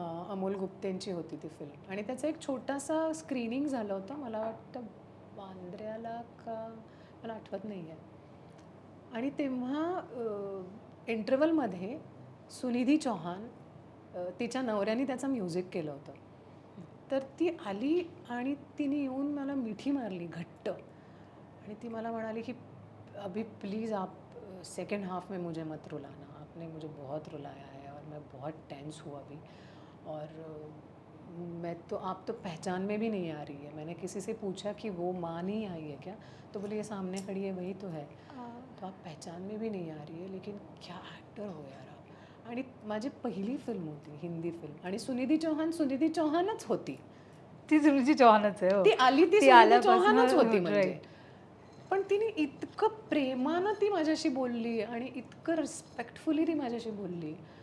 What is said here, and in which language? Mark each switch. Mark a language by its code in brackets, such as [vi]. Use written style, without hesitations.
[mr] अमोल गुप्तेंची होती ती फिल्म, आणि त्याचं एक छोटासा स्क्रीनिंग झालं होतं, मला वाटतं वांद्र्याला का मला आठवत नाही आहे. आणि तेव्हा इंटरवलमध्ये सुनिधी चौहान तिच्या नवऱ्याने त्याचं म्युझिक केलं होतं. तर ती आली आणि तिने येऊन मला मिठी मारली घट्ट आणि ती मला म्हणाली की [hi] अभी प्लीज़ आप सेकेंड हाफ में मुझे मत रुलाना, आपने मुझे बहुत रुलाया है और मैं बहुत टेंस हूँ अभी और मैं तो आप तो पहचान में भी नहीं आ रही है. मैंने किसी से पूछा कि वो माँ नहीं आई है क्या, तो बोले ये सामने खड़ी है वही तो है. तो आप पहचान में भी नहीं आ रही है, लेकिन क्या ॲक्टर हो यार आप. [mr] आणि माझी पहिली फिल्म होती, हिंदी फिल्म, आणि सुनिधी चौहानच होती. ती सुरुची चौहानच आहे. हो. ती आली ती सुनिधी आल्यापासून चौहानच होती [en] right. [mr] म्हणजे. पण तिने इतकं प्रेमानं ती माझ्याशी बोलली आणि इतकं रिस्पेक्टफुली ती माझ्याशी बोलली.